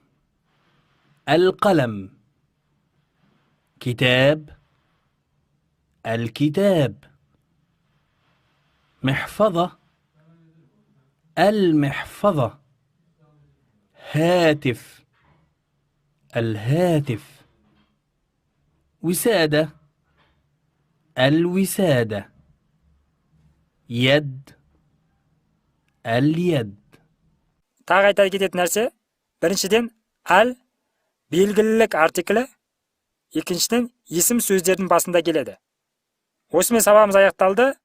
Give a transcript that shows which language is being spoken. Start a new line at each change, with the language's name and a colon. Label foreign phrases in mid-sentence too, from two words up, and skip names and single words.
Arabic: القلم كتاب الكتاب محفظة المحفظة هاتف الهاتف وسادة الوسادة يد اليد.
Kazakh: Тағы айта кететін нәрсе, біріншіден әл белгілілік артиклі, екіншіден есім сөздердің басында келеді. Осымен сабағымыз аяқталды.